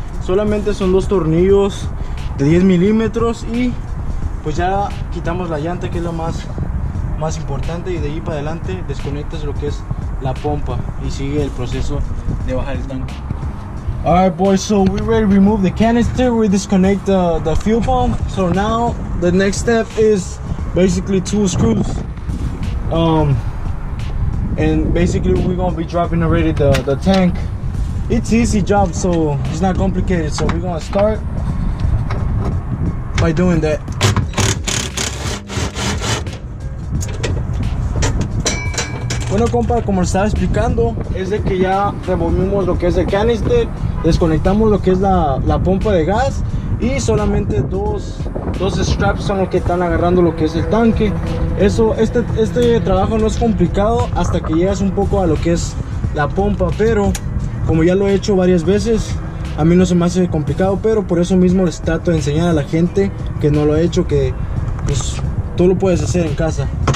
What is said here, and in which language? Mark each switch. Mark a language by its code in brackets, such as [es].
[es] Solamente son dos tornillos de 10 milímetros y pues ya quitamos la llanta, que es lo más importante, y de ahí para adelante desconectas lo que es la pompa y sigue el proceso de bajar el tanque. [en] Alright, boys, so we ready to remove the canister. We disconnect the fuel pump. So now the next step is basically 2 screws. And basically we're gonna be dropping already the tank. It's easy job, so it's not complicated. So we're gonna start by doing that. [es] Bueno, compa, como les estaba explicando, es de que ya removimos lo que es el canister, desconectamos lo que es la pompa de gas, y solamente dos straps son los que están agarrando lo que es el tanque. Este trabajo no es complicado hasta que llegas un poco a lo que es la pompa, pero como ya lo he hecho varias veces, a mí no se me hace complicado, pero por eso mismo les trato de enseñar a la gente que no lo ha hecho, que pues tú lo puedes hacer en casa.